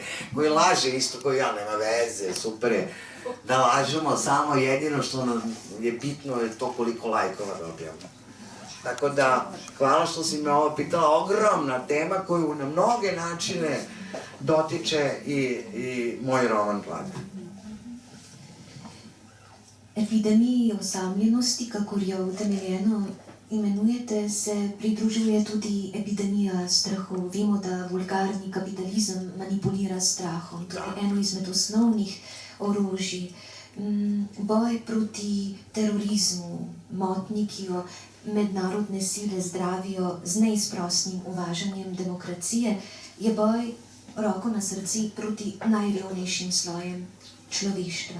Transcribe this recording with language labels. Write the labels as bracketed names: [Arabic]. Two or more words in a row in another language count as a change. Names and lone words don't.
[Serbian] koji laže isto koji ja, nema veze, super je. Da lažemo samo jedino što nam je bitno je to koliko lajkova dobijamo. Tako da, hvala što si me ovo pitala, ogromna tema koju na mnoge načine dotiče i moj roman Glad. [Slovenian] Epidemiji osamljenosti, kakor jo utemeljeno imenujete, se pridružuje tudi epidemija strahu. Vemo, da vulgarni kapitalizem manipulira strahom. To je eno izmed osnovnih orožij. Boj proti terorizmu, motnji, ki jo mednarodne sile zdravijo z neizprosnim uvažanjem demokracije, je boj, roko na srci, proti najrevnejšim slojem človeštva.